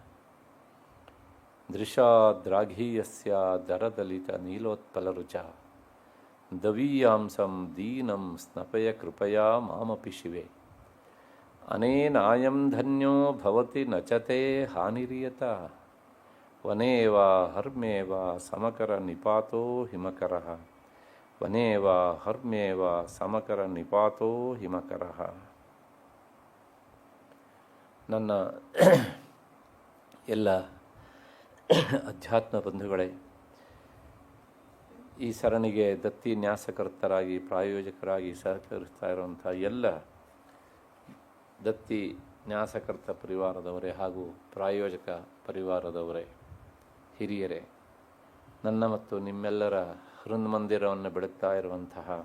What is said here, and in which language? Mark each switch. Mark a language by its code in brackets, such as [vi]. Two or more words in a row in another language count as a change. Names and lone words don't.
[sa] ದೃಶಾದ್ರಾಘೀಯಸ್ಯ ದರದಲಿತ ನೀಲೋತ್ಪಲರುಚ ದವೀಯಾಂಸಂ ದೀನಂ ಸ್ನಪಯ ಕೃಪಯಾ ಮಾಮಪಿ ಶಿವೆ. ಅನೇನಾಯಂ ಧನ್ಯೋ ಭವತಿ ನಚತೆ ಹಾನಿರಿಯತ ವನೇ ವಾ ಹರ್ಮ್ಯೇ ವಾ ಸಮಕರ ನಿಪಾತೋ ಹಿಮಕರಃ ವನೇ ವಾ ಹರ್ಮ್ಯೇ ವಾ ಸಮಕರ ನಿಪಾತೋ ಹಿಮಕರಃ. [kn] ನನ್ನ ಎಲ್ಲ ಅಧ್ಯಾತ್ಮ ಬಂಧುಗಳೇ, ಈ ಸರಣಿಗೆ ದತ್ತಿ ನ್ಯಾಸಕರ್ತರಾಗಿ ಪ್ರಾಯೋಜಕರಾಗಿ ಸಹಕರಿಸ್ತಾ ಇರುವಂಥ ಎಲ್ಲ ದತ್ತಿ ನ್ಯಾಸಕರ್ತ ಪರಿವಾರದವರೇ ಹಾಗೂ ಪ್ರಾಯೋಜಕ ಪರಿವಾರದವರೇ, ಹಿರಿಯರೇ, ನನ್ನ ಮತ್ತು ನಿಮ್ಮೆಲ್ಲರ ಹೃನ್ಮಂದಿರವನ್ನು ಬೆಳಗ್ತಾ ಇರುವಂತಹ